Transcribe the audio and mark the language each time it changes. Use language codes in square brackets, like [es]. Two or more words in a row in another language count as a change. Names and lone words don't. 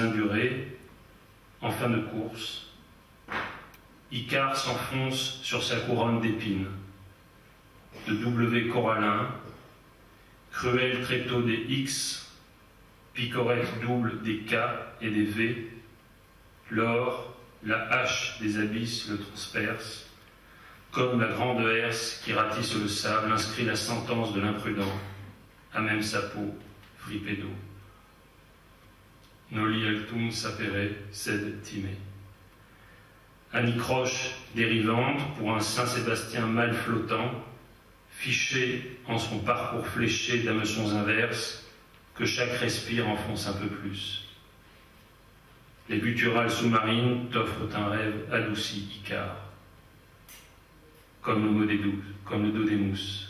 [fr] indurées, en fin de course, Icare s'enfonce sur sa couronne d'épines, de W corallin, cruel tréteau des X, picorette double des K et des V, l'or, la hache des abysses le transperce, comme la grande herse qui ratisse le sable inscrit la sentence de l'imprudent, à même sa peau fripée d'eau. [la] Noli altum sapere sed time. [fr] Anicroche dérivante pour un Saint-Sébastien mal flottant, fiché en son parcours fléché d'hameçons inverses, que chaque respire enfonce un peu plus. Les gutturales sous-marines t'offrent un rêve adouci, Icare. Comme le dos des mousses.